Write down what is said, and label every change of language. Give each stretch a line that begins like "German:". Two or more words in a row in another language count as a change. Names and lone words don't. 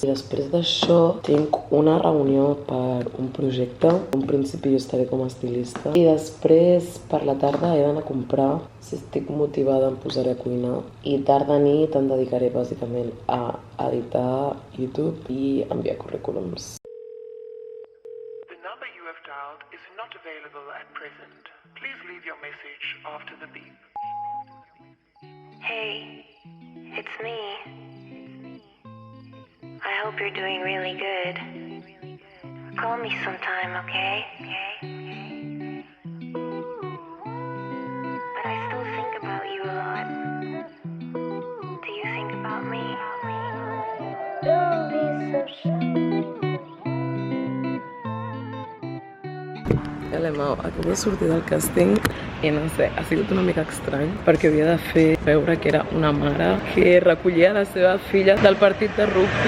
Catalan: I després d'això tinc una reunió per un projecte. En principi jo estaré com a estilista. I després per la tarda he d'anar a comprar. Si estic motivada em posaré a cuinar. I tarda nit em dedicaré bàsicament a editar YouTube i enviar currículums.
English: The number you have dialed is not available at present. Please leave your message after the beep. Hey, it's me. I hope you're doing really good. Call me sometime, okay? But I still think about you a lot. Do you think about me? Don't be so shy.
Catalan: Acabo de sortir del càsting i no sé, ha sigut una mica estrany perquè havia de fer veure que era una mare que recollia la seva filla del partit de rugby.